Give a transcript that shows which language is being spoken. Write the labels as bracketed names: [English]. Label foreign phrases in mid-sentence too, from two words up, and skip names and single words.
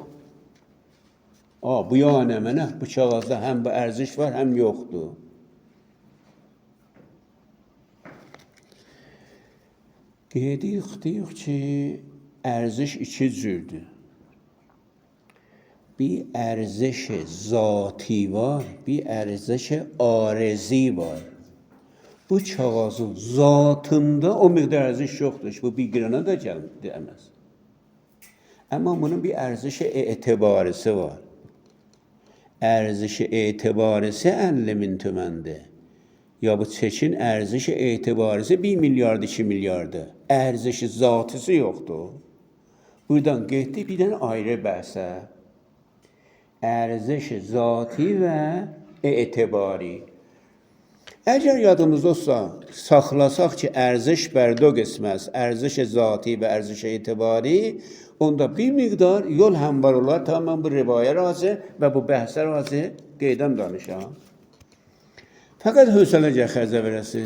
[Azerbaijani] Bu yəni mənə, bu kağızda həm bu ərziş var, həm yoxdur. Deyik ki, ərziş iki cürdür. Bir [Persian] ارزش ذاتی [Azerbaijani] var, bir [Persian] ارزش عارضی [Azerbaijani] var. Bu kağızın zatında o miqdar ərziş yoxdur. Bu bir qirana da gəlməz. Amma bunun bir ərziş etibarisi var. Ərziş etibarisi 50.000 tüməndir. Ya bu çekin ərziş etibarisi 1 milyardır, 2 milyardır. Ərziş zatisi yoxdur. Buradan getdik bir dənə ayrı bəhsə. [Persian] ارزش ذاتی و اعتباری. [Azerbaijani] اگر yadımızda olsa, saxlasaq ki, ərziş [Persian] بر دو قسمه, [Azerbaijani] ərziş zati və ərziş etibari, onda bir miqdar yol həmvar olar. Tamam, bu rivayə razı və bu bəhsə razı qeydəm danışam. Fəqət hövsələ xərzə verəsin.